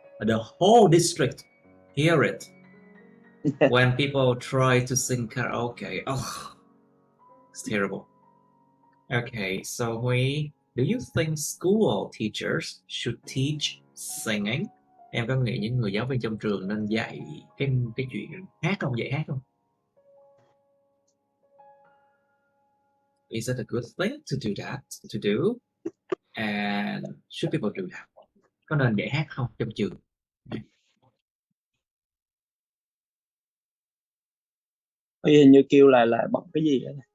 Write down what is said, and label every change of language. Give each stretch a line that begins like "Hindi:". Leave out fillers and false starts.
English: The whole district hear it when people try to sing karaoke. Oh, it's terrible. Okay, so do you think school teachers should teach singing?
Vietnamese: Em có nghĩ những người giáo viên trong trường nên dạy cái chuyện hát không? Dạy hát không?
English: Is it a good thing to do that? To do? And should people do that?
Vietnamese: Có nên dạy hát không trong trường? Hình như kêu là bật cái gì đó.